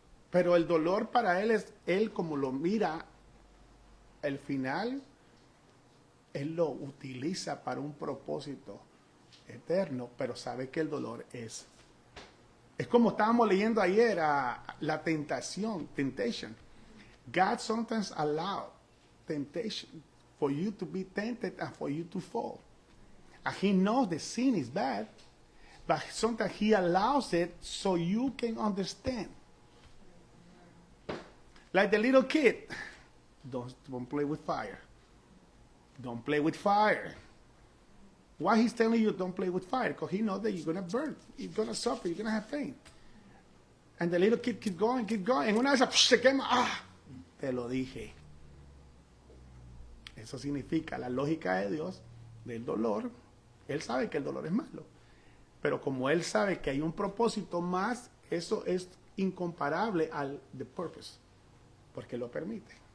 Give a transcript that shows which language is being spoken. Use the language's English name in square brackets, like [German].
[Spanish] Pero el dolor para Él es, Él como lo mira, el final, Él lo utiliza para un propósito eterno, pero sabe que el dolor es como estábamos leyendo ayer, la temptation. [English] God sometimes allows temptation for you to be tempted and for you to fall. And He knows the sin is bad, but sometimes He allows it so you can understand. Like the little kid, don't play with fire. Don't play with fire. Why He's telling you don't play with fire? Because He knows that you're going to burn. You're going to suffer. You're going to have pain. And the little kid keep going. [Spanish] En una de esas, se quema. Te lo dije. Eso significa la lógica de Dios del dolor. Él sabe que el dolor es malo. Pero como Él sabe que hay un propósito más, eso es incomparable al [English] the purpose. [Spanish] Porque lo permite.